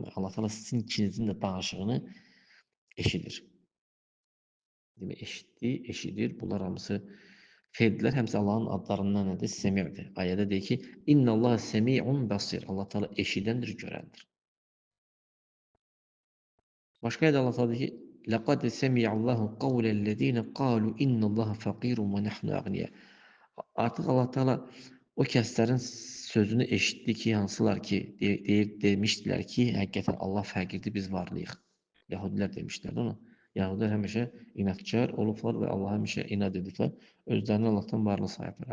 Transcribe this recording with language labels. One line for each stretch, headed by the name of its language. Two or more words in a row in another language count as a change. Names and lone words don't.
Azerbaijani: Allah Taala sizin ikinizin də danışığını eşidir. Demək, eşitdi, eşidir. Bunlar hamısı feillər, həmsə Allahın adlarından nədir? Semi'dir. Ayədə deyir ki,
Arabic: إن الله سميع بصير.
Azerbaijani: Allah Taala eşidəndir, görəndir. Başqa ayədə Allah Taala deyir ki,
Arabic: لقد سمع الله قول الذين قالوا إن الله فقير ونحن أغنياء.
Azerbaijani: Artıq Allah Teala o kəslərin sözünü eşitdi ki, hansılar ki, demişdilər ki, həqiqətən Allah fəqirdir, biz varlıyıq. Yahudilər demişdilər onu. Yahudilər həmişə inadkar olublar və Allah həmişə inad ediblər. Özlərini Allahdan varlı sayıblar.